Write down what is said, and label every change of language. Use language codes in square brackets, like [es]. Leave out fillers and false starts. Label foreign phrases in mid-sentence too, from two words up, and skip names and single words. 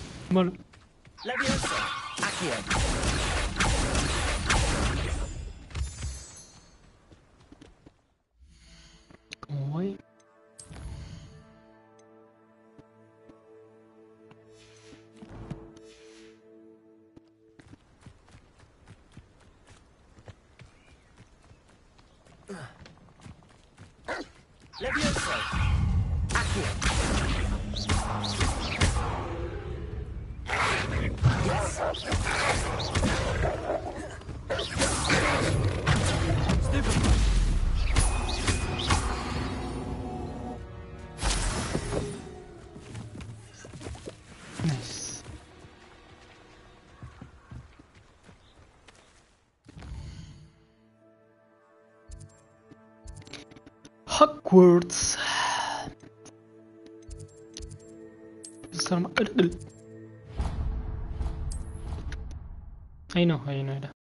[es] Vale. Leviosa. Accio. ¿Cómo voy? Leviosa. Accio. Yes. Nice. Hogwarts. Ahí no era.